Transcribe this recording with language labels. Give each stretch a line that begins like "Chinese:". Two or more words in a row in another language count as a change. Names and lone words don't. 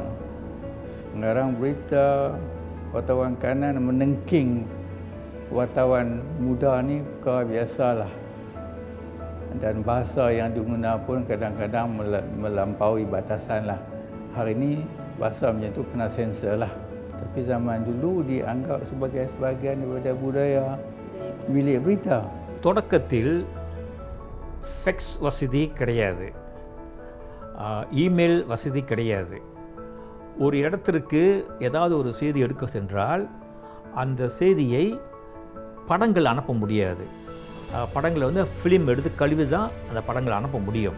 Malay: Mengarang berita, wartawan kanan menengking wartawan muda ni perkara biasalah. Dan bahasa yang diguna pun kadang-kadang melampaui batasan lah. Hari ini bahasa macam tu kena sensor lah. Tapi zaman dulu dianggap sebagai sebahagian daripada budaya bilik berita.
Tamil: தொடக்கத்தில் ஃபெக்ஸ் வசதி கிடையாது, இமெயில் வசதி கிடையாது. ஒரு இடத்திற்கு ஏதாவது ஒரு செய்தி எடுக்க சென்றால் அந்த செய்தியை படங்கள் அனுப்ப முடியாது. படங்களை வந்து ஃபிலிம் எடுத்து கழுவி தான் அந்த படங்களை அனுப்ப முடியும்.